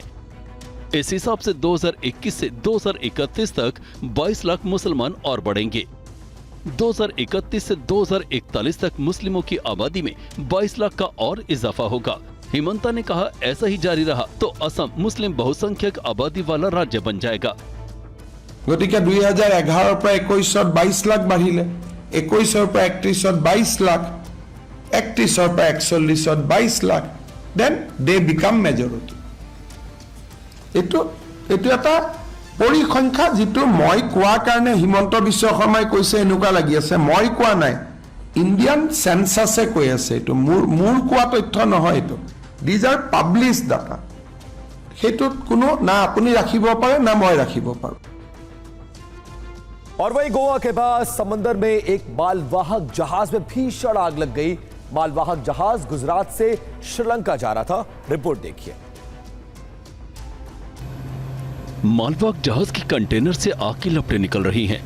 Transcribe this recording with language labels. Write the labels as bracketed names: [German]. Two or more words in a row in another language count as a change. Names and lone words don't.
[Hindi] इस हिसाब से 2021 से 2031 तक 22 लाख मुसलमान और बढ़ेंगे। 2031 से 2041 तक मुस्लिमों की आबादी में 22 लाख का और इजाफा होगा। हिमंता ने कहा, ऐसा ही जारी रहा तो असम मुस्लिम बहुसंख्यक आबादी वाला राज्य बन जाएगा। [Assamese] गतिके 2011 পৰা 21 22 लाख বাঢ়িলে, 21 পৰা 31 22 লাখ, 31 পৰা 41 22 লাখ, [English] then they become majority। [Assamese] এটো এটা পৰিসংখ্যা যেটো মই কোৱা কাৰণে হিমন্ত বিশ্ব শৰ্মাই কৈছে এনেকুৱা লাগি আছে, মই কোৱা নাই, [English] Indian census [Assamese] কৈ আছে। এটো মোৰ কোৱা তথ্য নহয়, এটো [English] these are published data। [Assamese] হেতুত কোনো না আপুনি ৰাখিব পাৰে না মই ৰাখিব পাৰো। [Hindi] और वहीं गोवा के पास समंदर में एक मालवाहक जहाज में भीषण आग लग गई। मालवाहक जहाज गुजरात से श्रीलंका जा रहा था। रिपोर्ट देखिए। मालवाहक जहाज की कंटेनर से आग की लपटें निकल रही हैं।